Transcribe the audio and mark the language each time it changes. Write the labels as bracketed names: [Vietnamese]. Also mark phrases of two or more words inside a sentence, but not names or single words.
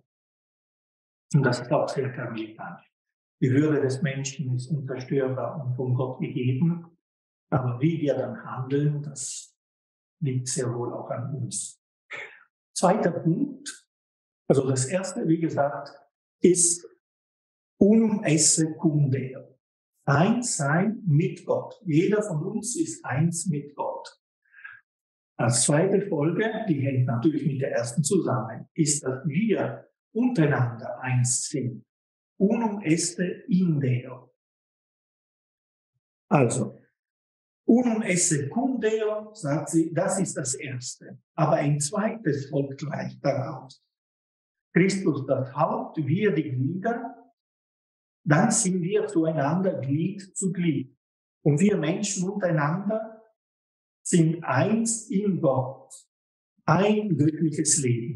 [German] Und das ist auch sehr karmelitanisch. Die Würde des Menschen ist unzerstörbar und von Gott gegeben. Aber wie wir dann handeln, das liegt sehr wohl auch an uns. Zweiter Punkt, also das erste, wie gesagt, ist [Latin] unum esse cum Deo. [German] Eins sein mit Gott. Jeder von uns ist eins mit Gott. Als zweite Folge, die hängt natürlich mit der ersten zusammen, ist, dass wir untereinander eins sind. [Latin] Unum esse in Deo. Also, unum esse cum Deo, [German] sagt sie, das ist das Erste. Aber ein zweites folgt gleich daraus. Christus das Haupt, wir die Glieder, dann sind wir zueinander Glied zu Glied. Und wir Menschen untereinander sind eins in Gott, ein göttliches Leben.